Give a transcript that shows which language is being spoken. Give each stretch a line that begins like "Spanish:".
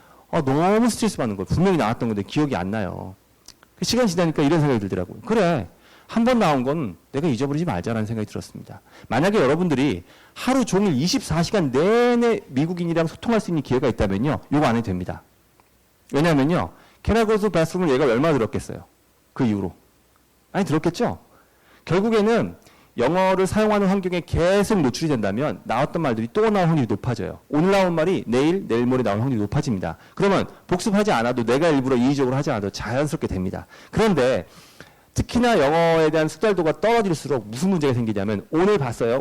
Korean: 너무 스트레스 받는 거예요. 분명히 나왔던 건데 기억이 안 나요. 시간 지나니까 이런 생각이 들더라고요. 그래, 한 번 나온 건 내가 잊어버리지 말자라는 생각이 들었습니다. 만약에 여러분들이 하루 종일 24시간 내내 미국인이랑 소통할 수 있는 기회가 있다면요. 이거 안 해도 됩니다. 왜냐하면요.
English: Can I go to bathroom을
Korean: 얘가 얼마나 들었겠어요. 그 이후로. 많이 들었겠죠? 결국에는 영어를 사용하는 환경에 계속 노출이 된다면 나왔던 말들이 또 나올 확률이 높아져요. 오늘 나온 말이 내일 모레 나올 확률이 높아집니다. 그러면 복습하지 않아도 내가 일부러 인위적으로 하지 않아도 자연스럽게 됩니다. 그런데 특히나 영어에 대한 숙달도가 떨어질수록 무슨 문제가 생기냐면 오늘 봤어요.